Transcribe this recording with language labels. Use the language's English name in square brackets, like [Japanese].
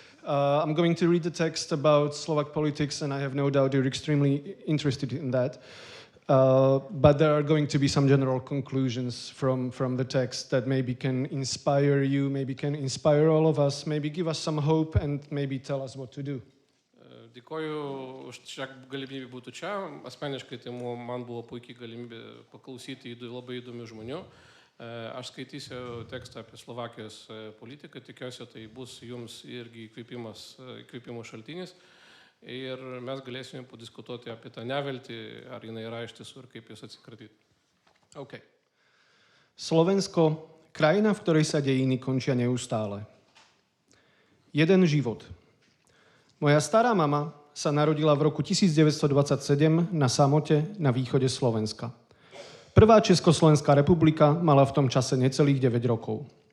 [English] I'm going to read the text about Slovak politics, and I have no doubt you're extremely interested in that. But there are going to be some general conclusions from the text that maybe can inspire you, maybe can inspire all of us, maybe give us some hope, and maybe tell us what to do. [Lithuanian] Dėkoju už šią galimybę būti čia. Asmeniškai tai man buvo puikiai galimybė paklausyti labai įdomių žmonių. Aš skaitysiu tekstą apie Slovakijos politiką, tikiuosi tai bus jums irgi įkvėpimo šaltinis. Ir mes galėsime padiskutuoti apie tą neviltį, ar jinai yra iš tiesų ir kaip jos atsikratyti. OK. [Slovak] Slovensko, krajina, v ktorej sa dejiny končia neustále. Jeden život. Moja stará mama sa narodila v roku 1927 na samote na východe Slovenska. Prvá Československá republika mala v tom čase necelých 9 rokov.